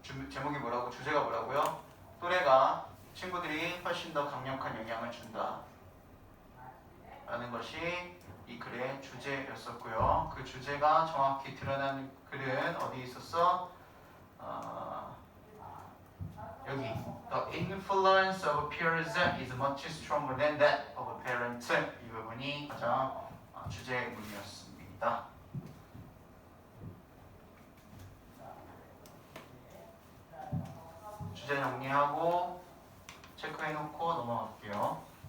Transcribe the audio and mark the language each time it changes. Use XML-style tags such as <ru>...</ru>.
<ko>제목이 뭐라고? 주제가 뭐라고요? 또래가 친구들이 훨씬 더 강력한 영향을 준다 라는 것이 이 글의 주제였었고요. 그 주제가 정확히 드러난 글은 어디 있었어?</ko> <en>여기 The influence of peers is much stronger than that of parents.</en> <ko>이 부분이 가장 주제문이었습니다. 주제 정리하고 체크해놓고 넘어갈게요.</ko>